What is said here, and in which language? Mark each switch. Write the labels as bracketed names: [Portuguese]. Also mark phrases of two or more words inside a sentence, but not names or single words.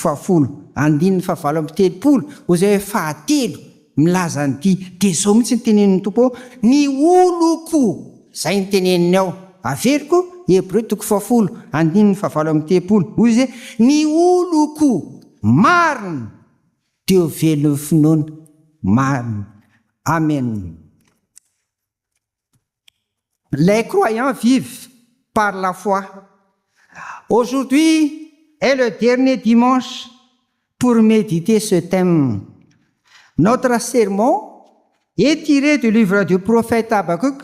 [Malagasy] 10:7 ho izay fahatelo milaza an'ity dia zao mihitsy ny tenenin'ny tompo ny oloko zay ny teneniny ao averiko Hébreux 10:7 ho izay ny oloko marina teo velon'ny finoana marina. Amen. [French] Les croyants vivent par la foi. Aujourd'hui est le dernier dimanche pour méditer ce thème. Notre sermon est tiré du livre du prophète Habakkuk.